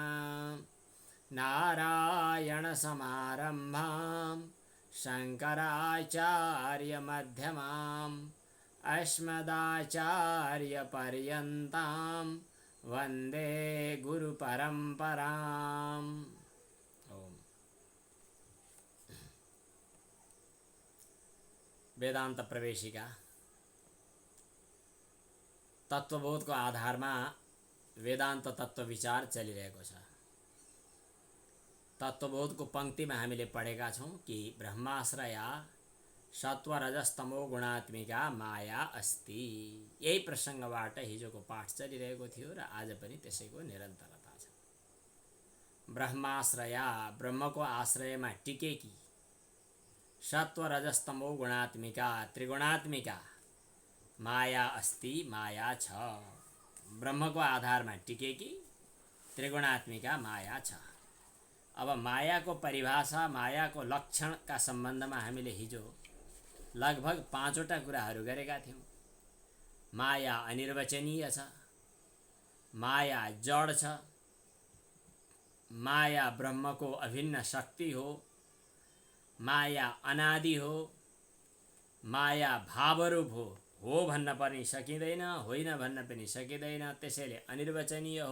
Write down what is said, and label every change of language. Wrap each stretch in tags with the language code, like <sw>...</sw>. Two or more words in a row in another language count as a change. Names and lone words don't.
<sa>नारायणसमारम्भां शङ्कराचार्यमध्यमाम् अस्मदाचार्यपर्यन्तां वन्दे गुरुपरम्पराम्।</sa> <ne>वेदांत प्रवेशिका तत्वबोध</ne> <hi>को आधार में</hi> <ne>वेदांत तत्व विचार चलिरहेको छ। तत्वबोध</ne> <hi>को पंक्ति में</hi> <ne>हामीले पढेका छौं कि</ne> <sa>ब्रह्माश्रया सत्व रजस तमो गुणात्मिका माया अस्ति।</sa> <ne>यही प्रसंगबाट हिजोको पाठ चलिरहेको थियो र आज पनि त्यसैको निरन्तरता छ।</ne> <sa>ब्रह्माश्रया</sa> <ne>ब्रह्मको आश्रयमा टिकेकी</ne> <sa>सत्व रजस्तमो गुणात्मिका त्रिगुणात्मिका माया अस्ति</sa> <ne>माया छ।</ne> <hi>ब्रह्म को आधार में</hi> <ne>टिकेकी त्रिगुणात्मिका माया छ। अब माया को परिभाषा माया को लक्षण</ne> <hi>का संबंध में</hi> <ne>हामीले हिजो लगभग 5वटा कुराहरू गरेका थियौं। माया अनिर्वचनीय छ, माया जड छ, माया ब्रह्म को अभिन्न शक्ति हो, माया अनादि हो, माया भावरूप हो भन्न पनि सकिँदैन, होइन भन्न पनि सकिँदैन, त्यसैले अनिर्वचनीय हो।</ne>